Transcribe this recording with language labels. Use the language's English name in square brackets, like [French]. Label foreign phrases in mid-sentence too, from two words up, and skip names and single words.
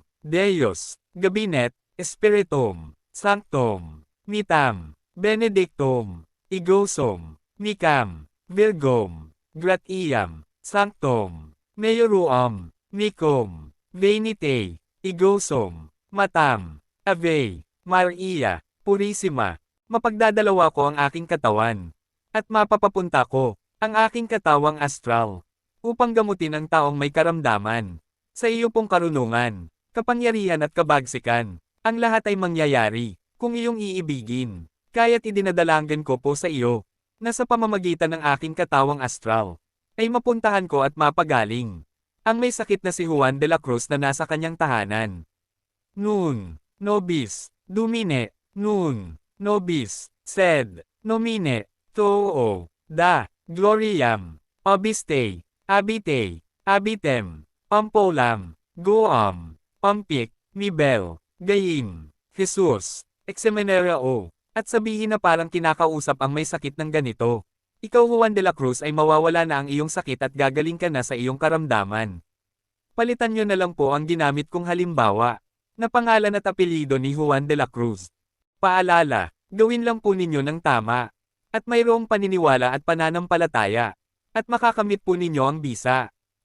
[Latin] Deus, Gabinet, Spiritum, Sanctum, Mitam, Benedictum, Egosum, Micam, Virgum, Gratiam, Sanctum, Meioruam, Micum, Venite, Egosum, Matam, Ave, Maria, Purisima, [Filipino] mapagdadalawa ko ang aking katawan. At mapapapunta ko ang aking katawang astral upang gamutin ang taong may karamdaman. Sa iyo pong karunungan, kapangyarihan at kabagsikan, ang lahat ay mangyayari kung iyong iibigin. Kaya't idinadalanggan ko po sa iyo na sa pamamagitan ng aking katawang astral ay mapuntahan ko at mapagaling ang may sakit na si Juan de la Cruz na nasa kanyang tahanan. [Latin] Nun, nobis, dumine, nun, nobis, sed, nomine, too, da, gloriam, obiste, abite, abitem, ampolam, goam, pampik, mibel, gayim, Jesus, exemenera o, [Filipino] at sabihin na parang kinakausap ang may sakit ng ganito. Ikaw Juan de la Cruz ay mawawala na ang iyong sakit at gagaling ka na sa iyong karamdaman. Palitan nyo na lang po ang ginamit kong halimbawa, na pangalan at apelyido ni Juan de la Cruz. Paalala, gawin lang po ninyo ng tama, at mayroong paniniwala at pananampalataya, at makakamit po ninyo ang bisa.